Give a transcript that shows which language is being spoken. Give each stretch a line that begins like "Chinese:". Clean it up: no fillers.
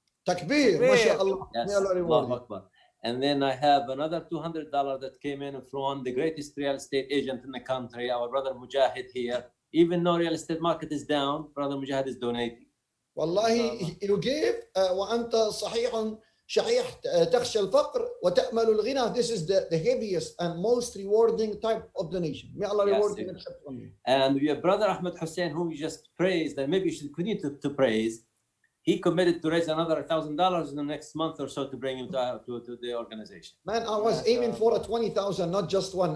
English: Takbir, MashaAllah. Yes. May Allah reward you. Akbar. And then I have another $200 that came in from the greatest real estate agent in the country, our brother Mujahid here. Even though real estate market is down, brother Mujahid is donating. Wallahi, you gave
Arabic: وأنت صحيح شحيح تخشى الفقر وتأمل الغنى.
English: This is the heaviest and most rewarding type of donation. May Allah reward you. And your brother Ahmed Hussein, whom you just praised, and maybe you should continue to praise, he committed to raise another $1,000 in the next month or so to bring him to the organization. Man, I was aiming for a 20,000, not just one.